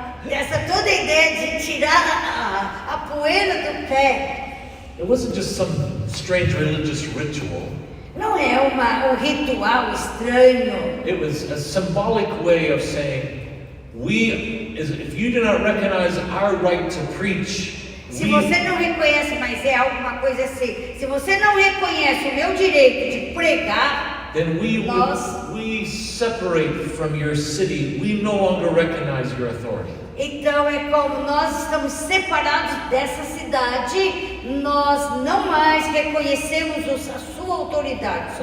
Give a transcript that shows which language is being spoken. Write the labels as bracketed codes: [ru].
[pt] Essa toda ideia de tirar a poeira do pé. [en] It wasn't just some strange religious ritual. [pt] Não é um ritual estranho. [en] It was a symbolic way of saying, if you do not recognize our right to preach, [pt] se você não reconhece, mas é alguma coisa assim, se você não reconhece o meu direito de pregar, [en] then we separate from your city. We no longer recognize your authority. [pt] Então é como nós estamos separados dessa cidade, nós não mais reconhecemos a sua autoridade.